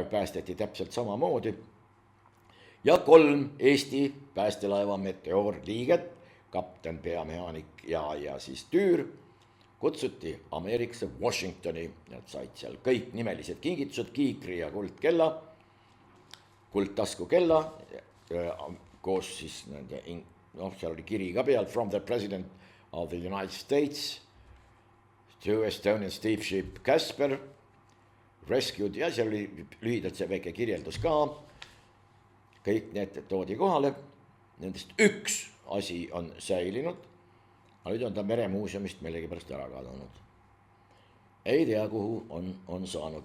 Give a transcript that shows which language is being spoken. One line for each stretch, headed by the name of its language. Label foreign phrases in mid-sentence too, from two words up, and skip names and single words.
Estonian: päästeti täpselt samamoodi ja 3 Eesti päästelaeva Meteor liiget, kapten, peamehaanik ja siis tüür, kutsuti Ameerikasse Washingtoni, nad said seal kõik nimelised kingitused, kiikri ja kuldkella, kuldtaskukella, koos siis nende, seal oli kiri ka peal,
English: from the president of the United States to Estonian steamship Kasper, rescued
Estonian: ja seal oli lühidalt see väike kirjeldus ka, kõik need toodi kohale, nendest üks asi on säilinud, aga nüüd on ta meremuuseumist millegipärast ära kadunud. Ei tea, kuhu on saanud.